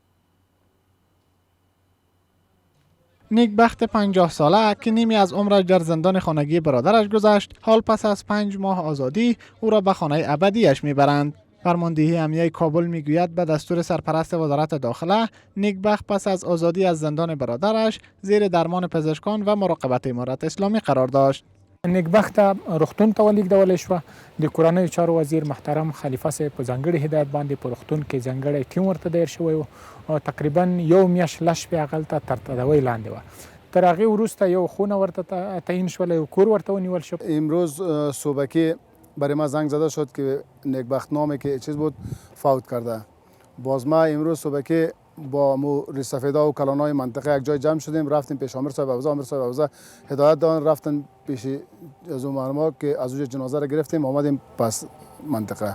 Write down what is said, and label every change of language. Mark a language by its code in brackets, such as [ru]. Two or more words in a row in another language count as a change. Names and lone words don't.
[fa] نیکبخت 50 ساله که نیمی از عمرش در زندان خانگی برادرش گذشت، حال پس از 5 ماه آزادی او را به خانه ابدیش میبرند. فرماندهی امنیه کابل میگوید به دستور سرپرست وزارت داخله، نیکبخت پس از آزادی از زندان برادرش زیر درمان پزشکان و مراقبت امارت اسلامی قرار داشت. [ps] نیکبخت روغتون ته ولیږدول شوه. د کورنیو چارو وزیر محترم خلیفه صاحب په ځانګړي هدایت باندې په روغتون کې ځانګړی ټیم ورته دایر شوی و او تقریبا یو میاشت لږ شپې هغلته تر تداوی لاندې وه. تر هغې وروسته یو خونه ورته تعیین شوله، یو کور ورته ونیول شو. [fa] امروز صبحی برای ما زنگ زده شد که نیکبخت نامی که چیز بود فوت کرده. باز ما امروز صبحی با ریسفیدا و کلانای منطقه یک جای جمع شدیم، رفتیم پیش آمر صاحب حوزه. آمر صاحب حوزه هدایت دادن، رفتن پیش از اون معلومات که از اونجا جنازه را گرفتیم آمدیم پس منطقه.